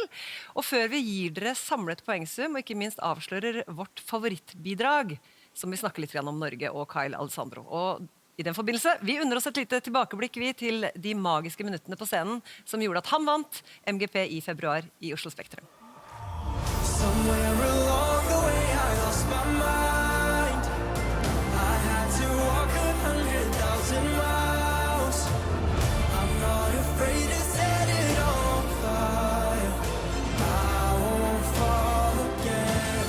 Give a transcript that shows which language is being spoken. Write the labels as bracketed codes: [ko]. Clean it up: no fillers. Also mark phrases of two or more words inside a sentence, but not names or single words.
[no] Og før vi gir dere samlet poengsum, og ikke minst avslører vårt favorittbidrag, som vi snakker litt om Norge og Kyle Alessandro. Og i den forbindelse, vi unner oss et lite tilbakeblikk til de magiske minuttene på scenen som gjorde at han vant MGP i februar i Oslo Spektrum. [en] Somewhere along the way I lost my mind. I had to walk 100,000 miles. I'm not afraid to set it on fire. I won't fall again.